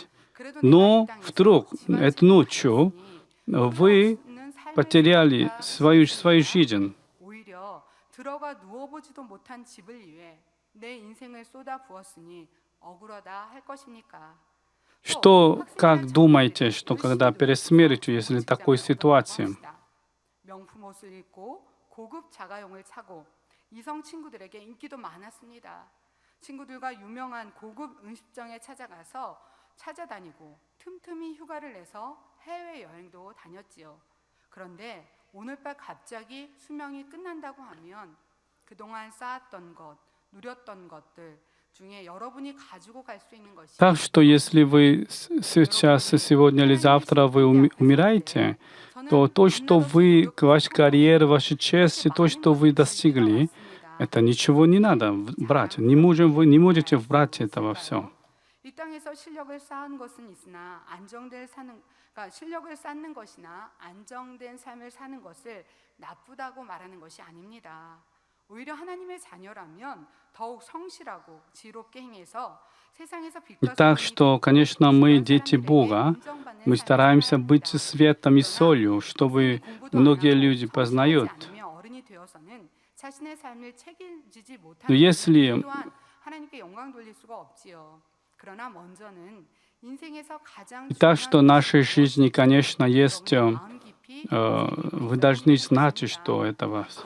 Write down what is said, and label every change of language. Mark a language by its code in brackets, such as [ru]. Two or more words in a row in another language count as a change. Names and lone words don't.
[ru] Но вдруг эту ночью вы потеряли свою жизнь. Что, как думаете, что когда перед смертью, если такой ситуации, [ko] 친구들과 유명한 고급 음식점에 찾아다니고 틈틈이 휴가를 내서 해외 여행도 다녔지요. 그런데 오늘 밤 갑자기 수명이 끝난다고 하면 그동안 쌓았던 것, 누렸던 것들 중에 여러분이 가지고 갈 수 있는 것이 [ru] Так что если вы сейчас, сегодня или завтра вы умираете, то то, что вы, ваша карьера, ваша честь, то, что вы достигли, это ничего не надо брать. Вы не можете брать этого все. [ko] 이 땅에서 실력을 쌓은 것은 있으나 실력을 쌓는 것이나 안정된 삶을 사는 것을 나쁘다고 말하는 것이 아닙니다. 오히려 하나님의 자녀라면 더욱 성실하고 지혜롭게 행해서 세상에서 빛과 [ru] Так что, конечно, мы дети Бога, мы стараемся быть светом и солью, чтобы многие люди познают. Но если так что в нашей жизни, конечно, есть, вы должны знать, что этого.